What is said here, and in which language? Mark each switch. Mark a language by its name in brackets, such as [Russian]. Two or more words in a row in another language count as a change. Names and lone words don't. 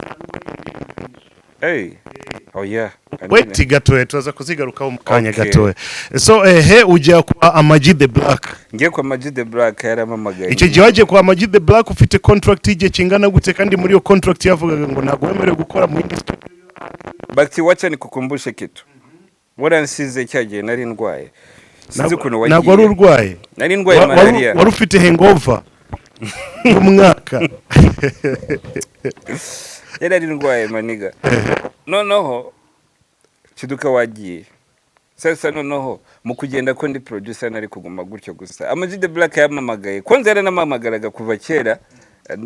[Kinyarwanda] yeah wait gatoye tuza kuzigarukaho mukanya gatoye so ujya kwa Amaji the Black ngiye kwa Amaji the Black yaramamagaye icyo gihe waje kwa Amaji the Black ufite contract igihe kingana gute kandi muri iyo contract yavugaga ngo ntago wemerewe gukora mu industry Bacteria [Swahili] wacha nikukumbushe kitu [Kinyarwanda] waransize cyagiye nari ndwaye ntabwo wari urwaye nari ndwaye malaria wari ufite hangover y'umwaka nari ndwaye maniga noneho kiduka wagiye sasa noneho mu kugenda ko ndi producer nari kuguma gutyo gusa Amaji the Black yamamagaye kwanza yaranamamagaraga kuva kera ndi